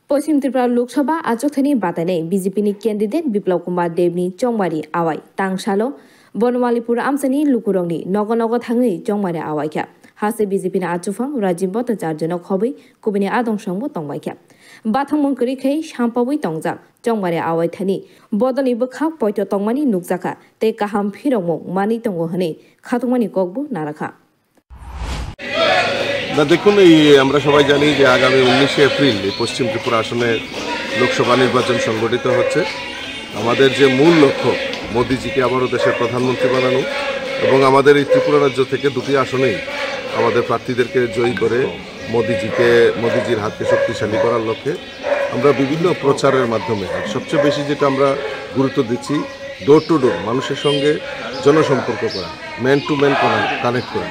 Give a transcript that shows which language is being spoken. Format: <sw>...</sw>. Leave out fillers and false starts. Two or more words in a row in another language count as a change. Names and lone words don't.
<trp>पश्चिम त्रिपुरा लोकसभा आचकथानि बातानै बीजेपीनि कैंडिडेट बिप्लव कुमार देवनि चंमारी आवाई तांगसालो बनमालीपुर आमसानि लुकुरंनि नग नग थाङै चंमारी आवाइख्या हासे बीजेपीनि आचुफां राजीव भट्टाचार्यनो खबै कुबिनि आदंसंबो तंबाइख्या बाथां मंकरिखै सामपावै तंजाक चंमारी आवाइथानि बदलनि बखा पयतो तंमानि नुकजाखा ते काहाम फिरंमो मानि तंगो हनै खाथुमानि ककबो नाराखा</trp> <bn>না দেখুন আমরা সবাই জানি যে আগামী 19শে এপ্রিল পশ্চিম ত্রিপুরা আসনে লোকসভা নির্বাচন সংগঠিত হচ্ছে। আমাদের যে মূল লক্ষ্য মোদিজিকে আবারও দেশের প্রধানমন্ত্রী বানানো এবং আমাদের এই ত্রিপুরা রাজ্য থেকে দুটি আসনেই আমাদের প্রার্থীদেরকে জয়ী করে মোদিজির হাতকে শক্তিশালী করার লক্ষ্যে আমরা বিভিন্ন প্রচারের মাধ্যমে সবচেয়ে বেশি যেটা আমরা গুরুত্ব দিচ্ছি</bn> <en>door to door</en> <bn>মানুষের সঙ্গে জনসম্পর্ক করা,</bn> <en>man to man connect</en> <bn>করা।</bn>